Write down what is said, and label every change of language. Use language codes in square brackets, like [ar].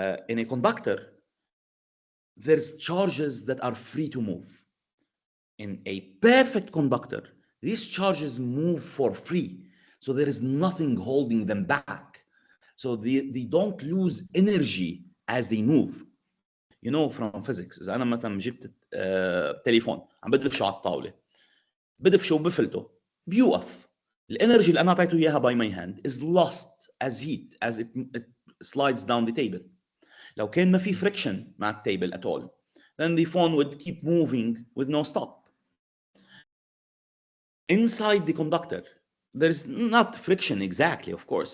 [en] In a conductor, there's charges that are free to move. In a perfect conductor, these charges move for free. So there is nothing holding them back. So they don't lose energy as they move. You know from physics, [ar] إذا أنا مثلا جبت تليفون عم بدفشه على الطاولة بدفشه وبفلته بيوقف. الانرجي اللي أنا أعطيته إياها [en] by my hand is lost as heat as it slides down the table. [ar] لو كان ما في [en] friction [ar] مع التيبل [en] at all, then the phone would keep moving with no stop. Inside the conductor, there is not friction exactly, of course.